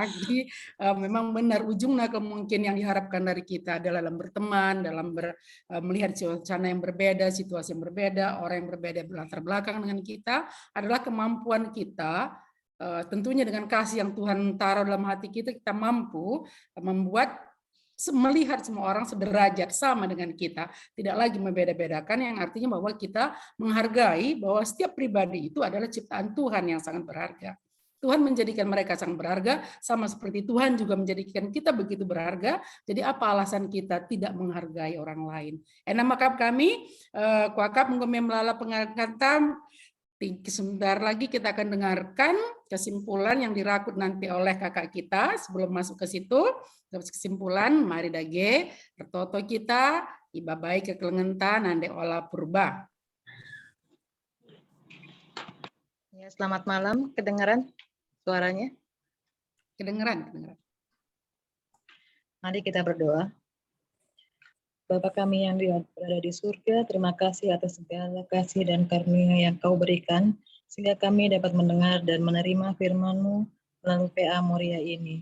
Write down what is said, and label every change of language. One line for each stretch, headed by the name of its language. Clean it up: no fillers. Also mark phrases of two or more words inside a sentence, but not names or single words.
Indonesian: Jadi memang benar ujungnya kemungkinan yang diharapkan dari kita adalah dalam berteman, dalam melihat suasana yang berbeda, situasi yang berbeda, orang yang berbeda latar belakang dengan kita, adalah kemampuan kita, tentunya dengan kasih yang Tuhan taruh dalam hati kita mampu membuat melihat semua orang sederajat sama dengan kita, tidak lagi membeda-bedakan, yang artinya bahwa kita menghargai bahwa setiap pribadi itu adalah ciptaan Tuhan yang sangat berharga. Tuhan menjadikan mereka sangat berharga, sama seperti Tuhan juga menjadikan kita begitu berharga. Jadi apa alasan kita tidak menghargai orang lain?
Batak Karo: Maka kami, kuakap melala pengangkatan.
Indonesian: Sebentar lagi kita akan dengarkan kesimpulan yang dirakut nanti oleh kakak kita. Sebelum masuk ke situ, kesimpulan,
Batak Karo: mari dage, tertoto kita, iba baik ke kelengentan, ande olah purba.
Indonesian: Ya, selamat malam, kedengaran suaranya? Kedengaran. Mari kita berdoa. Bapa kami yang berada di surga, terima kasih atas segala kasih dan karunia yang Kau berikan sehingga kami dapat mendengar dan menerima firman-Mu melalui PA Moria ini.